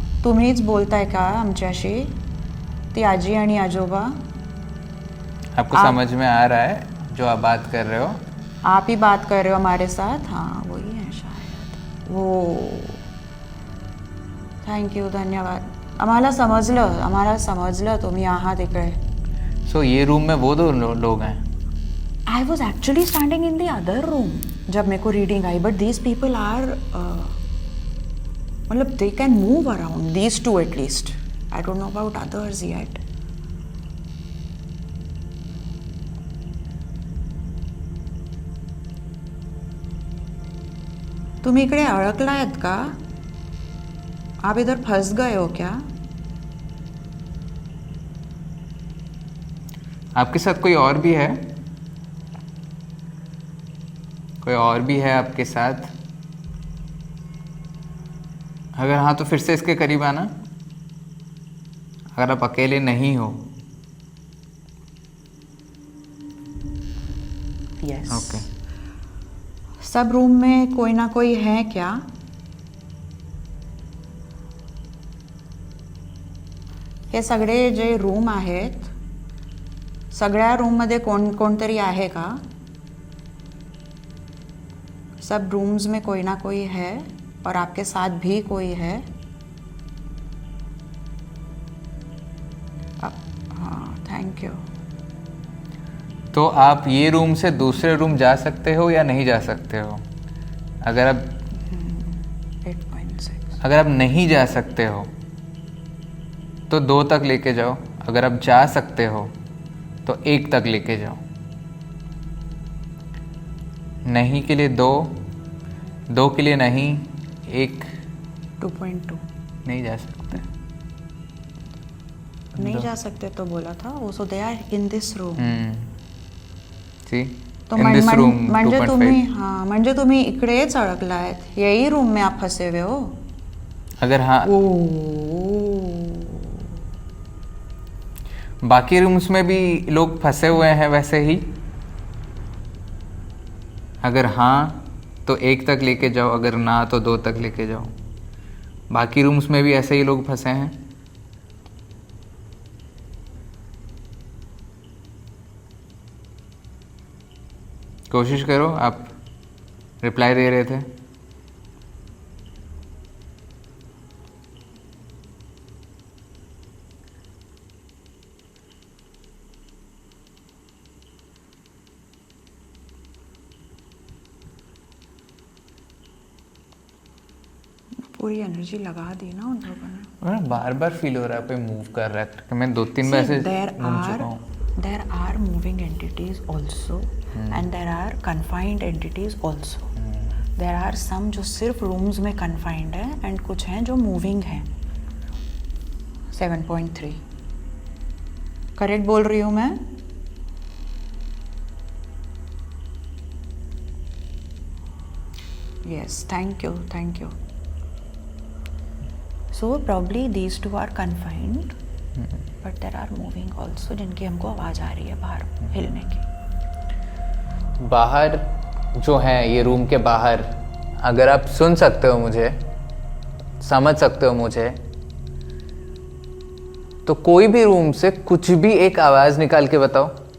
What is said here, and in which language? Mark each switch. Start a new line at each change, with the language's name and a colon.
Marathi: तुम्हीच बोलताय का आमच्याशी? ती आजी आणि आजोबा?
Hindi: आपको समझ में आ रहा है जो आप बात कर रहे हो? आप ही बात कर रहे हो हमारे साथ? हाँ, वही है शायद वो।
Marathi: थँक यू, धन्यवाद। आम्हाला समजलं तुम्ही आहात इकडे।
Hindi: सो ये रूम में वो दो लोग हैं?
English: I was actually standing in the other room.
Hindi: जब मेरे को reading I,
English: But these people are मतलब they can move around, these two at least, I don't know about others yet.
Marathi: तुम्ही इकडे अडकलायत का?
Hindi: आप इधर फंस गए हो क्या? आपके साथ कोई और भी है? कोई और भी है आपके साथ? अगर हाँ तो फिर से इसके करीब आना. अगर आप अकेले नहीं हो.
English: Yes. Okay.
Hindi: सब रूम में कोई ना कोई है क्या?
Marathi: हे सगळे जे रूम आहेत, सगळ्या रूममध्ये कोणतरी आहे का?
Hindi: सब रूम्स में कोई ना कोई है और आपके साथ भी कोई है. हाँ, थैंक यू. तो आप ये रूम से दूसरे रूम जा सकते हो या नहीं जा सकते हो? अगर आप 8.6. अगर आप नहीं जा सकते हो तो 2 तक लेके जाओ. अगर आप जा सकते हो तो 1 तक लेके जाओ. नहीं के लिए 2, 2 के लिए नहीं, 1. 2.2. नहीं जा सकते. नहीं जा सकते तो बोला था वो.
English: So they are in this room. See
Hindi: तो
English: in this room
Marathi: म्हणजे 2.5. तुम्ही, हाँ, म्हणजे तुम्ही इकडेच अडकलायत,
Hindi: यही रूम में आप फंसे हुए हो. अगर हाँ, ओ, बाकी रूम्स में भी लोग फंसे हुए हैं वैसे ही. अगर हाँ तो 1 तक लेके जाओ, अगर ना तो 2 तक लेके जाओ. बाकी रूम्स में भी ऐसे ही लोग फंसे हैं. कोशिश करो. आप रिप्लाई दे रहे थे. पूरी एनर्जी लगा दी ना उन लोगों ने. बार बार फील हो रहा है कोई मूव कर रहा है. मैं 2-3 बार ऐसे घूम चुका हूँ.
English: There are moving entities also and there are confined entities also. There are some
Hindi: जो सिर्फ रूम्स में confined है and कुछ हैं जो moving हैं. 7.3 करेक्ट बोल रही हूँ मैं?
English: Yes, thank you. So probably these two are confined. But there are moving also,
Hindi: जिनकी हमको आवाज़ आ रही है बाहर हिलने की. बाहर जो है ये रूम के बाहर, अगर आप सुन सकते हो मुझे, समझ सकते हो मुझे, तो कोई भी रूम से कुछ भी एक आवाज़ निकाल के बताओ.